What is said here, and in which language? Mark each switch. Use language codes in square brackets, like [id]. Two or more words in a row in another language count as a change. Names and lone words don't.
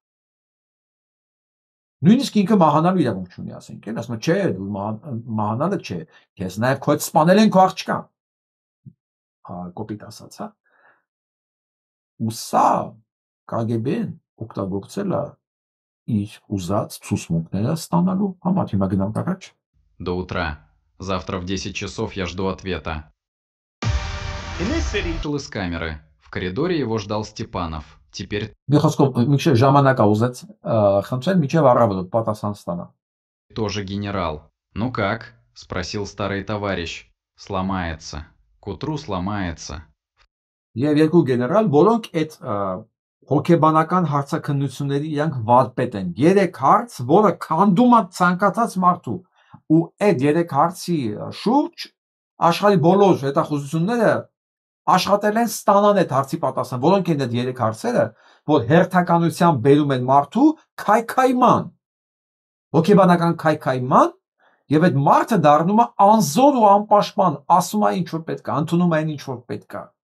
[hy] նույնիսկ ինքը մահանալու իրավունք չունի, ասենք, ասում է, չէ, դու մահանալը չէ, քեզ նաև քո հետ սպանել են քո աղջկան, կոպիտ ասած, ու սա KGB-ն օգտագործել է իր ուզած ցուցմունքները ստանալու համար, հիմա գնանք առաջ։ [ru] До утра. Завтра в 10 часов я жду ответа. Вышел из камеры. В коридоре его ждал Степанов. Теперь... Тоже генерал. Ну как? Спросил старый товарищ. Сломается. К утру сломается. [hy] Եվ երկու գեներալ, որոնք այդ հոգեբանական հարցաքննությունների իրանք վարպետ են։ 3 հարց, որը քանդում է ցանկացած մարդու, ու այդ 3 հարցի շուրջ աշխարհի բոլոր հետախուզությունները աշխատել են ստանան այդ հարցի պատասխան, որոնք են այդ 3 հարցերը, որ հերթականությամբ բերում են մարդու քայքայման, հոգեբանական քայքայման, եւ այդ մարդը դառնում է անզոր ու անպաշտպան, ասում է ինչ որ պետք է, ընդունում է այն ինչ որ պետք է։